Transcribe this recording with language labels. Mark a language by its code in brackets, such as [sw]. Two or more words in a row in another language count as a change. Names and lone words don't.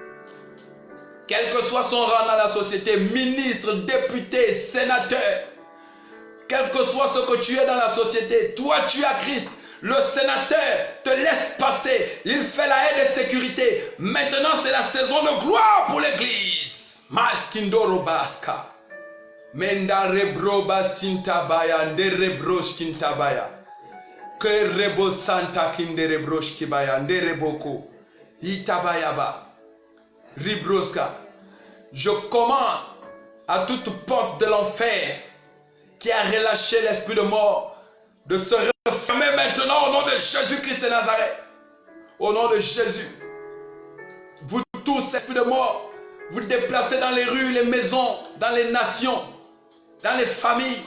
[fr] Quel que soit son rang dans la société, ministre, député, sénateur, quel que soit ce que tu es dans la société, toi tu as Christ. Le sénateur te laisse passer. Il fait la haie de sécurité. Maintenant c'est la saison de gloire pour l'église. Maskindoro baska. Menda rebro basintabaya, nderebrosh kintabaya. Que rebo santa kinderebrosh kibaya, ndereboko. Itabayaba. Ribroska. Je commande à toute porte de l'enfer qui a relâché l'esprit de mort de se refermer maintenant au nom de Jésus-Christ de Nazareth. Au nom de Jésus. Vous tous, esprits de mort, vous déplacez dans les rues, les maisons, dans les nations, dans les familles.